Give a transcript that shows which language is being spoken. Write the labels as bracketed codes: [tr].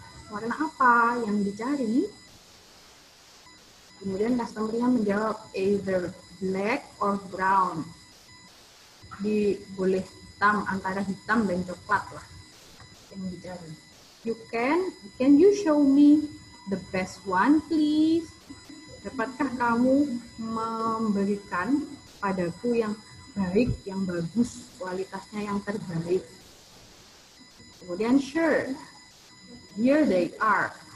[id] Warna apa yang dicari? Kemudian customer-nya menjawab [en] either black or brown. [id] Boleh hitam, antara hitam dan coklat lah yang dicari. [en] Can you show me the best one, please? [id] Dapatkah kamu memberikan padaku yang baik, yang bagus, kualitasnya yang terbaik? Kemudian [en] sure, here they are.